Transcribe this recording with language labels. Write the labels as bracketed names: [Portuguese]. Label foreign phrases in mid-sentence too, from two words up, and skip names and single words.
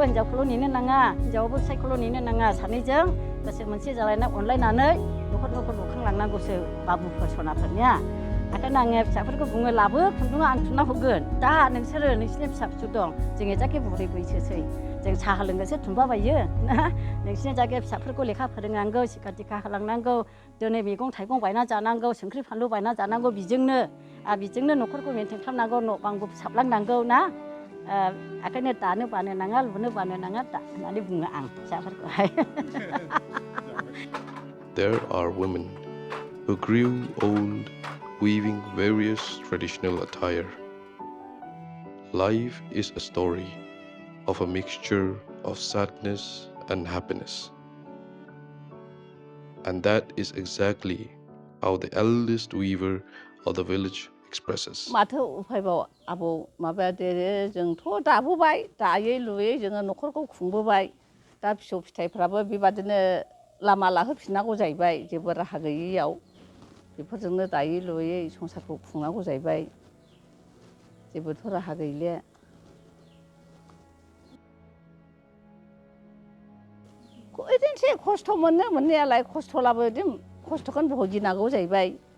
[Bodo] हिन्जावखौल' नेनो नाङा हिन्जावाबो फिसायखौल' नेनो नाङा सानैजों गोसो मोनसे जालायना अनलायनानै न'खरफोरखौ लुखांलांनांगौसो बाबुफोर सनाफोरनिया ओंखायनो आङो फिसाफोरखौ बुङो लाबो खुन्दुङा आं थुनना होगोन दा नोंसोरो नोंसिनि फिसा फिसौ दं जोंनि जायगाया बुरै बैसोसै जों साहा लोंनोसो थुनबाबायो नोंसिनि जायगाया फिसाफोरखौ लेखा फोरोंनांगौ सिखा दिखा होलांनांगौ दिनै मैगं थाइगं बायना जानांगौ संख्रि फानलु बायना जानांगौ बेजोंनो न'खरखौ मेनटेन खालामनांगौ न' बांबो फोसाबलांनांगौ ना ओंखायनो दानो बानो नाङा लुनो बानो नाङा होननानै बुङो आं फिसाफोरखौहाय [English] There are women who grew old weaving various traditional attire. Life is a story of a mixture of sadness and happiness. And that is exactly how the eldest weaver of the village expresses. [Bodo] माथो उफायबाव आबौ माबाया देरो जोंथ' दाबोबाय दायै लुयै जोङो न'खरखौ खुंबोबाय दा फिसौ फिथाइफ्राबो बेबादिनो लामा लाहोफिननांगौ जाहैबाय जेबो राहा गैयैयाव बेफोरजोंनो दायै लुयै संसारखौ खुंनांगौ जाहैबाय जेबोथ' राहा गैले बिदिनोसै खस्थ' मोनो मोननायालाय खस्थ'लाबो खस्थ'खौनो भुगिनांगौ जाहैबाय